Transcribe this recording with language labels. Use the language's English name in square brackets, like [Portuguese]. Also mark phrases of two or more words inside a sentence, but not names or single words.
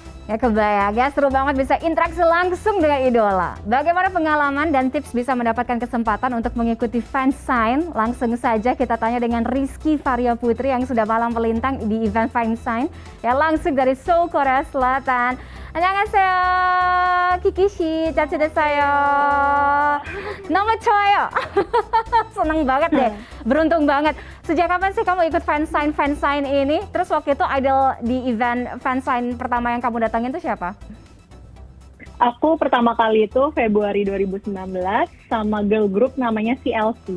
[Indonesian] Ya kebayang ya, seru banget bisa interaksi langsung dengan idola. Bagaimana pengalaman dan tips bisa mendapatkan kesempatan untuk mengikuti fansign? Langsung saja kita tanya dengan Rizky Varia Putri yang sudah malang melintang di event fansign ya langsung dari Seoul, Korea Selatan. [Korean] 안녕하세요, 키키씨, 잘 지냈어요? 너무 좋아요. [Indonesian] Seneng banget deh, beruntung banget. Sejak kapan sih kamu ikut fansign ini? Terus waktu itu idol di event fansign pertama yang kamu datangin itu siapa? Aku pertama kali itu Februari 2019 sama [English] girl group [Indonesian] namanya CLC.